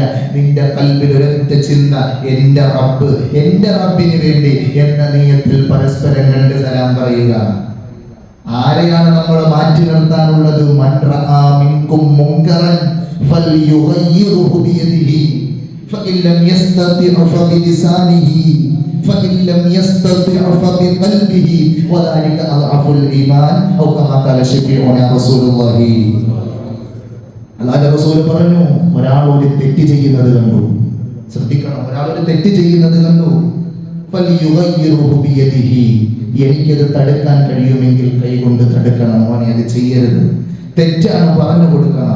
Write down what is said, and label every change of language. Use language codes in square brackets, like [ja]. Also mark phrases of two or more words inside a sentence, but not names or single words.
[ml] നിന്റെ കൽബിൽ ഒരൊറ്റ ചിന്ത, എന്റെ റബ്ബ്, എന്റെ റബ്ബിന് വേണ്ടി എന്ന നിയത്തിൽ പരസ്പരം കണ്ട് സലാം പറയുക. ആരെയാണ് നമ്മൾ മാറ്റി നിർത്താനുള്ളത്? [ar] من رأى منكم منكرا فليغيره بيده فإن لم يستطع فبلسانه فإن لم يستطع فبقلبه وذلك أضعف الإيمان أو كما قال شفيعنا رسول الله. [ml] അല്ലാഹുവിന്റെ റസൂൽ പറഞ്ഞു, ഒരാൾ ഒരു തെറ്റ് ചെയ്യുന്നത് കണ്ടു, ശ്രദ്ധിക്കണം, ഒരാൾ ഒരു തെറ്റ് ചെയ്യുന്നത് കണ്ടു, [ar] فليغيره بيده, [ml] എനിക്കത് തടുക്കാൻ കഴിയുമെങ്കിൽ കൈകൊണ്ട് തടുക്കണം, മോനെ അത് ചെയ്യരുത്, തെറ്റാണ് പറഞ്ഞു കൊടുക്കണം.